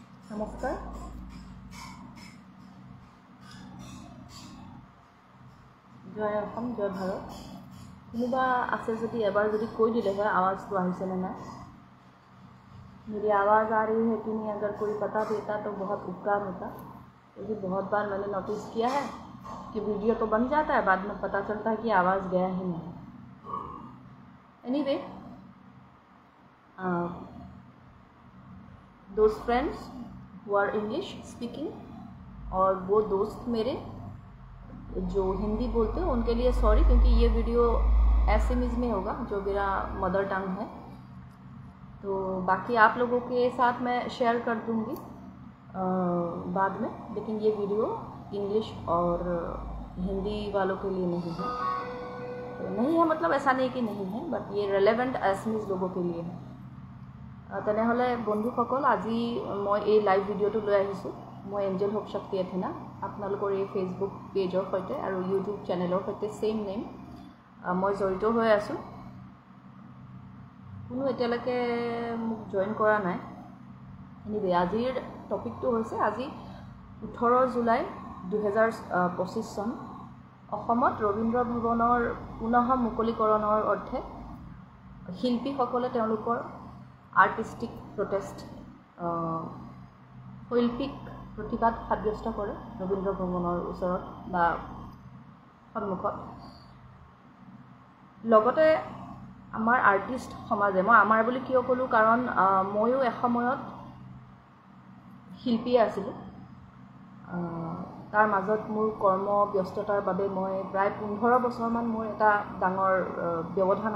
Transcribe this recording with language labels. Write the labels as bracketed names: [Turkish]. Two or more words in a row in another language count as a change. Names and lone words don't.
[Assamese] নমস্কাৰ জয় অসম জয় भारत কোনোবা আছে যদি এবাৰ যদি কৈ দিলে হয় [Hindi] आवाज़ तो [Assamese] আহিছে নে নাই [Hindi] मेरी आवाज़ आ रही है कि नहीं अगर कोई बता देता तो बहुत उपकार होता क्योंकि बहुत बार मैंने नोटिस किया है कि वीडियो तो बन जाता है बाद में पता चलता है कि आवाज़ गया ही नहीं एनीवे दोस्त फ्रेंड्स [English] who are English speaking [Hindi] और वो दोस्त मेरे जो हिंदी बोलते हैं उनके लिए सॉरी क्योंकि ये वीडियो एसएमएस में होगा जो मेरा [English] mother tongue [Hindi] है तो बाकी आप लोगों के साथ मैं शेयर कर दूँगी बाद में लेकिन ये वीडियो इंग्लिश और हिंदी वालों के लिए नहीं है तो नहीं है मतलब ऐसा नहीं कि नहीं है बट ये रेलेवेंट एसएमएस लोगों के लिए है [Assamese] তেনেহলে বন্ধুসকল আজি মই এই লাইভ ভিডিওটো লৈ আহিছো মই এঞ্জেল হোপ শক্তি এথেনা আপোনালোকৰ এই ফেসবুক পেজৰ সৈতে আৰু ইউটিউব চেনেলৰ সৈতে সেম নেম মই জড়িত হৈ আছো কোনো এতিয়ালৈকে মোক জয়েন কৰা নাই এনিৱে আজিৰ টপিকটো হৈছে আজি 18 জুলাই 2025 চন অসমত ৰবীন্দ্ৰ ভৱনৰ পুনঃ মুকলিকৰণৰ অৰ্থে শিল্পীসকলে তেওঁলোকৰ [English] artistic protest [Assamese] শৈল্পিক প্ৰতিবাদ সাব্যস্ত কৰে रवीन्द्र भवনৰ ওচৰত বা সন্মুখত লগতে আমাৰ আৰ্টিষ্ট সমাজে মই আমাৰ বুলি কিয় কলো কাৰণ ময়ো এসময়ত শিল্পী আছিলোঁ তাৰ মাজত মোৰ কৰ্ম ব্যস্ততাৰ বাবে মই প্ৰায় 15 বছৰমান মোৰ এটা ডাঙৰ ব্যৱধান